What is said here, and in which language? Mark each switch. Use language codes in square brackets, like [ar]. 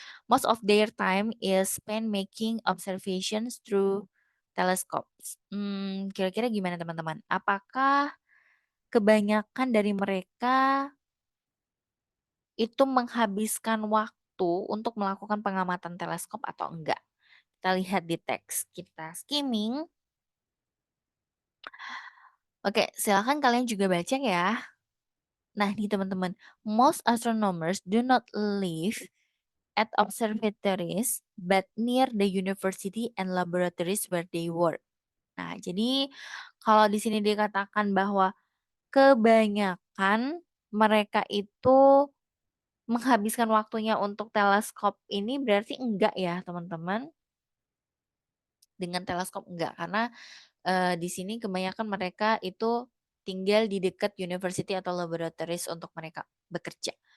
[en] Most of their time is spent making observations through telescopes. [id] Kira-kira gimana teman-teman? Apakah kebanyakan dari mereka itu menghabiskan waktu untuk melakukan pengamatan teleskop atau enggak? Kita lihat di teks, kita skimming. Oke, silakan kalian juga baca ya. Nah, nih teman-teman, [en] most astronomers do not live at observatories but near the university and laboratories where they work. [id] Nah, jadi kalau di sini dikatakan bahwa kebanyakan mereka itu menghabiskan waktunya untuk teleskop ini berarti enggak ya, teman-teman? Dengan teleskop enggak, karena di sini kebanyakan mereka itu tinggal di dekat university atau laboratories untuk mereka bekerja.